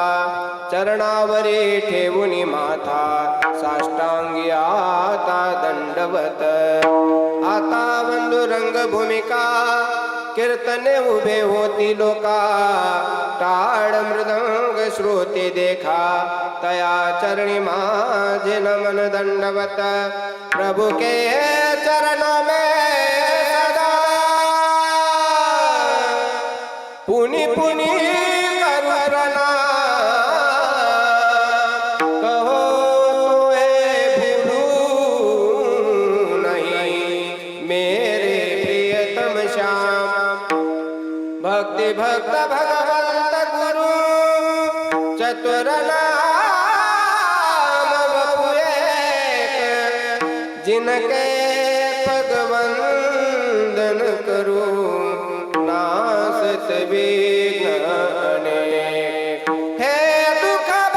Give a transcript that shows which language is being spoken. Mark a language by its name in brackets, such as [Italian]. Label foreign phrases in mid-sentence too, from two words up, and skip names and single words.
[Marathi] चरणावरी ठेवूनी माथा साष्टांगी आता दंडवत आता बंधू रंगभूमिका कीर्तने उभे होती लोका टाळ मृदंग श्रोते देखा तया चरणी माझे नमन दंडवत [Hindi] प्रभु के चरणों में सदा पुनि पुनि करू प्रणाम कहो तुम्हें भूलूं नहीं मेरे प्रियतम श्याम भक्ति भक्त भगवंत गुरु चतुर नाम बपु एक जिनके पग वंदन करू नासत विघ्न अनेक हे दुख